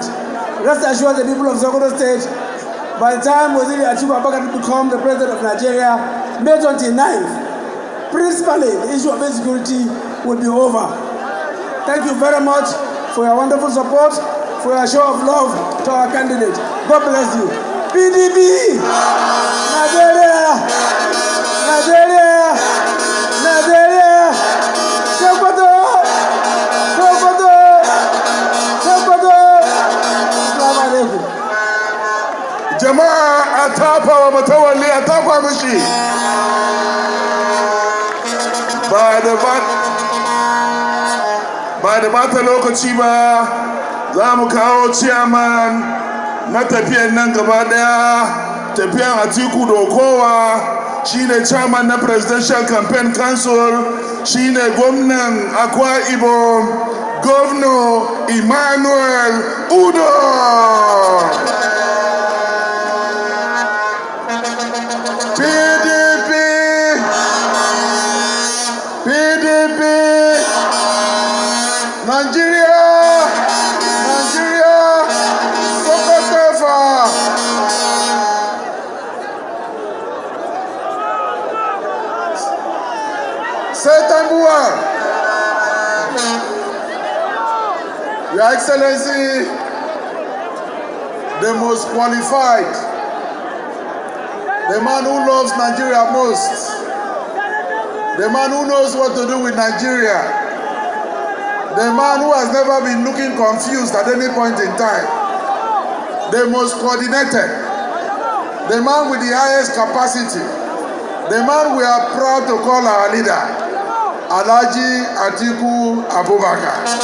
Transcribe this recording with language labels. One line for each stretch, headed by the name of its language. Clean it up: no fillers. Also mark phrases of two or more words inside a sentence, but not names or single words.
English: Rest assured the people of Sokoto State, by the time Waziri Atiku Abubakar become the president of Nigeria, May 29th, principally the issue of insecurity will be over. Thank you very much for your wonderful support, for your show of love to our candidate. God bless you. PDP! Nigeria! Nigeria! Nigeria! Sokoto! Sokoto!
Arabic: Sokoto! السلام عليكم.
Hausa: Jama'a a tafa wa matawalli a tafa mishi. Ba da bata lokaci ba za mu kawo ciyaman na tafiyan nan gaba daya, tafiyan Atiku Dokowa shine chairman na
English: Presidential Campaign Council,
Hausa: shine gwamnan Akwa Ibom, Governor Emmanuel Udo. PDP, PDP, Nigeria, Nigeria, Sokoto. Setambua,
English: Your Excellency, the most qualified, the man who loves Nigeria most, the man who knows what to do with Nigeria, the man who has never been looking confused at any point in time, the most coordinated, the man with the highest capacity, the man we are proud to call our leader, Alhaji Atiku Abubakar.